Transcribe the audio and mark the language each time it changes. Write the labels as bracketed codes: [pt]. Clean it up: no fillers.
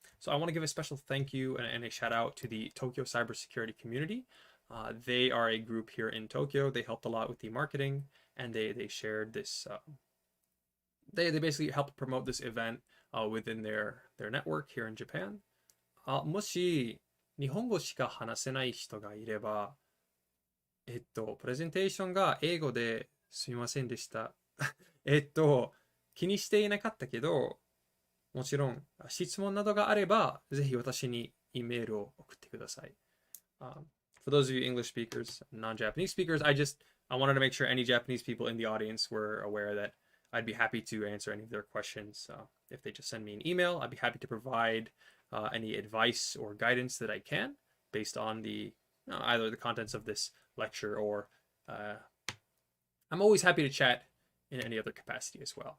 [en] So I want to give a special thank you and a shout out to the Tokyo cybersecurity community. They are a group here in Tokyo. They helped a lot with the marketing, and they shared this. They basically helped promote this event within their network here in Japan. [ja] もし日本語しか話せない人がいれば、プレゼンテーションが英語ですみませんでした。気にしていなかったけど、もちろん質問などがあれば、ぜひ私にイメールを送ってください。 [en] For those of you English speakers, non-Japanese speakers, I wanted to make sure any Japanese people in the audience were aware that I'd be happy to answer any of their questions. If they just send me an email, I'd be happy to provide any advice or guidance that I can based on either the contents of this lecture or I'm always happy to chat in any other capacity as well.